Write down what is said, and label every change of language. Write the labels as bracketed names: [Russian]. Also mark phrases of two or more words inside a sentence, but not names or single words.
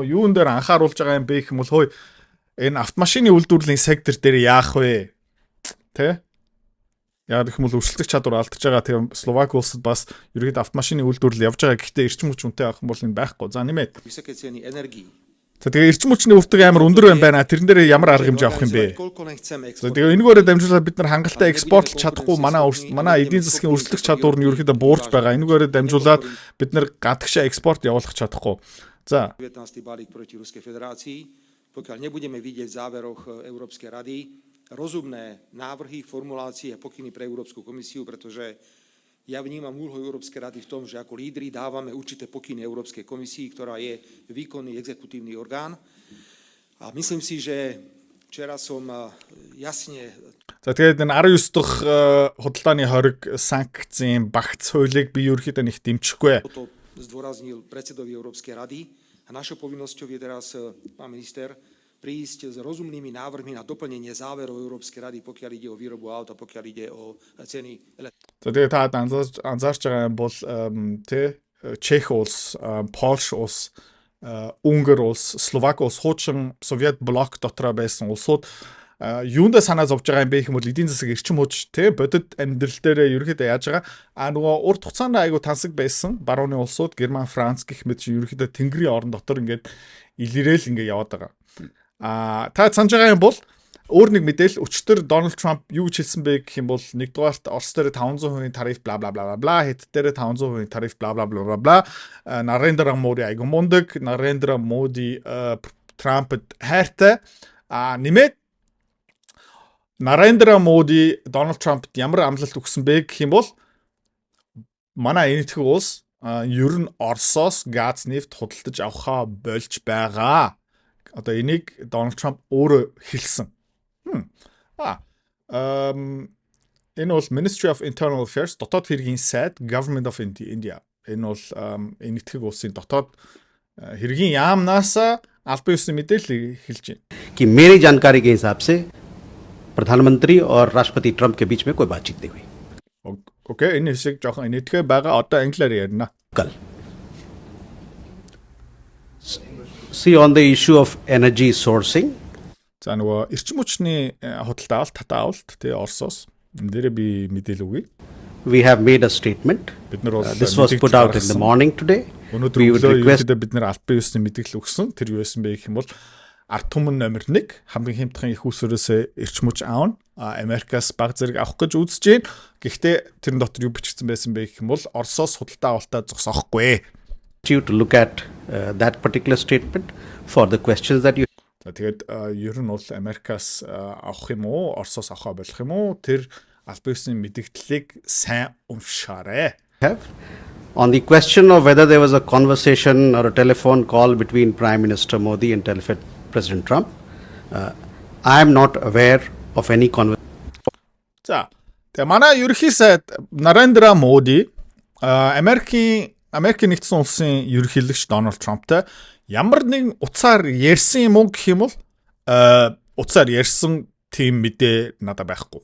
[Mongolian] Юун дээр анхааруулж байгаа юм бэ гэх юм бол хөөе энэ автомашины үйлдвэрлэлийн сектор дээр яах вэ? Тэ? Яг гэх юм бол өрсөлдөх чадвар алдчихж байгаа. Тэгээ Словак улсад бас ерөөхдөө автомашины үйлдвэрлэл явж байгаа. Гэхдээ эрчим хүч үнэтэй авах юм бол энэ байхгүй. За нэмээд. [Slovak] Vysoké ceny energií. [Mongolian] За тэгээ эрчим хүчний өртөг амар өндөр байна. Тэрэн дээр ямар арга хэмжээ авах юм бэ? За тэгээ энэгээрээ дамжуулаад бид нар хангалттай экспортлж чадахгүй манай эдийн засгийн өрсөлдөх чадвар нь ерөөхдөө буурч байгаа. Энэгээрээ дамжуулаад бид нар гадагшаа экспорт явуулах чадахгүй. За 19. [Slovak] balík proti Ruskej federácii, pokiaľ nebudeme vidieť v záveroch Európskej rady rozumné návrhy, formulácie a pokyny pre Európsku komisiu, pretože ja vnímam úlohu Európskej rady v tom, že ako lídri dávame určité pokyny Európskej komisii, ktorá je výkonný exekutívny orgán. A myslím si, že včera som jasne... [Mongolian] За тэгээд энэ 19 дахь худалдааны хориг санкцийн багц хуулийг би ерөөхдөө нэг дэмжихгүй. [Slovak] To zdôraznil predsedovi Európskej rady a našou povinnosťou je teraz, pán minister, prísť s rozumnými návrhmi na doplnenie záverov Európskej rady, pokiaľ ide o výrobu aut a pokiaľ ide o ceny elektriny. [Mongolian] За тэгээд та анзаарч байгаа юм бол Чех улс, Польш улс, Унгар улс, Словак улс хуучин Совет блок дотроо байсан улсууд юундаа санаа зовж байгаа юм бэ гэх юм бол эдийн засаг эрчим хүч бодит амьдрал дээр ерөөхдөө яаж байгаа нөгөө урт хугацаанд айгу тансаг байсан барууны улсууд Герман, Франц гэх мэт ерөөхдөө тэнгэрийн орон дотор ингээд илэрээл ингээд яваад байгаа. Та санаж байгаа юм бол өөр нэг мэдээлэл өчтөр Дональд Трамп юу гэж хэлсэн бэ гэх юм бол нэгдүгээрт Орос дээр 500% тариф бла бла бла бла, Хэд дээр 500% тариф бла бла бла бла. Нарендра Моди айгу мундаг, Нарендра Моди Трампд хайртай. Нэмээд Нарендра Моди Дональд Трампд ямар амлалт өгсөн бэ гэх юм бол манай энэтхэг улс ер нь Оросоос газ нефт худалдаж авахаа болж байгаа. Одоо энийг Дональд Трамп өөрөө хэлсэн. Энэ бол [English] Ministry of Internal Affairs [Mongolian] дотоод хэргийн сайд [English] Government of India. [Mongolian] Энэ бол энэтхэг улсын дотоод хэргийн яамнаас албан ёсны мэдээлэл хэлж байна. [Hindi] कि मेरी जानकारी के हिसाब से प्रधानमंत्री और राष्ट्रपति ट्रंप के बीच में कोई बातचीत नहीं हुई. [Mongolian] Окей, энэ хэсэг жоохон энэтхэг байгаа. Одоо англиар ярина. [Hindi] कल. [English] See on the issue of energy sourcing. [Mongolian] За нөгөө эрчим хүчний худалдаа авалт, татаа авалт тий Оросоос энэ дээр би мэдээлэл өгье. [English] We have made a statement. This was put out in the morning today. We would request [Mongolian] бид нар албан ёсны мэдээлэл өгсөн. Тэр юу байсан бэ гэх юм бол ард түмэн номер 1 хамгийн хямдхан их усрээс эрчим хүч аавна. Америкаас баг зэрэг авах гэж үзэж байна. Гэхдээ тэрэн дотор юу бичигдсэн байсан бэ гэх юм бол Оросоос худалдаа авалтаа зогсоохгүй. [English] You to look at that particular statement for the questions that you. [Mongolian] За тэгээд ер нь бол Америкаас авах юм уу, Оросоос авах болох юм уу? Тэр албан ёсны мэдээллийг сайн уншаарай. [English] Have on the question of whether there was a conversation or a telephone call between Prime Minister Modi and President Trump, I am not aware of any conversation. [Mongolian] За тэгээ манай ерөнхий сайд Нарендра Моди Америкийн нэгдсэн улсын ерөнхийлөгч Дональд Трамптай ямар нэгэн утсаар ярьсан юм уу гэх юм бол утсаар ярьсан тийм мэдээ надад байхгүй.